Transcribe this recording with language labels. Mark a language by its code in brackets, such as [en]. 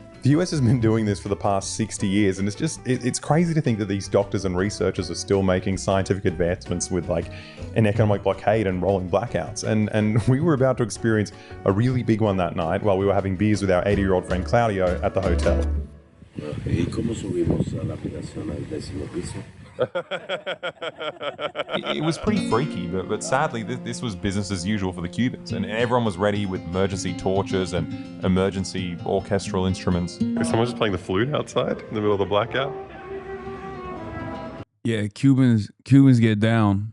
[en] The US has been doing this for the past 60 years, and it's crazy to think that these doctors and researchers are still making scientific advancements with like an economic blockade and rolling blackouts. And we were about to experience a really big one that night while we were having beers with our 80-year-old friend Claudio at the hotel. [es] ¿Y cómo subimos a la habitación al 10º piso? [en] It was pretty freaky, but sadly this was business as usual for the Cubans, and everyone was ready with emergency torches and emergency orchestral instruments. Is someone just playing the flute outside in the middle of the blackout? Yeah, Cubans get down.